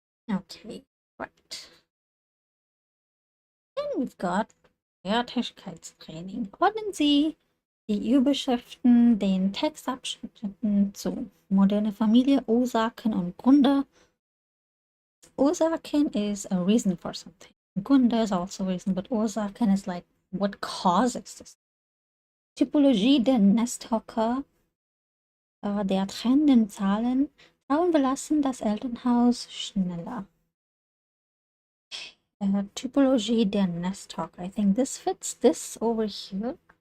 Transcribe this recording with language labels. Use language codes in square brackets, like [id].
[en] Okay, right. Then we've got [de] Fertigkeitstraining. Ordnen Sie die Überschriften den Textabschnitten zu. Moderne Familie, Ursachen und Gründe. [en] Ursachen is a reason for something. Gründe is also a reason, but Ursachen is like what causes this. [de] Typologie der Nesthocker, der trennenden Zahlen. Frauen verlassen das Elternhaus schneller. Typologie der Nesthock. [en] I think this fits this over here.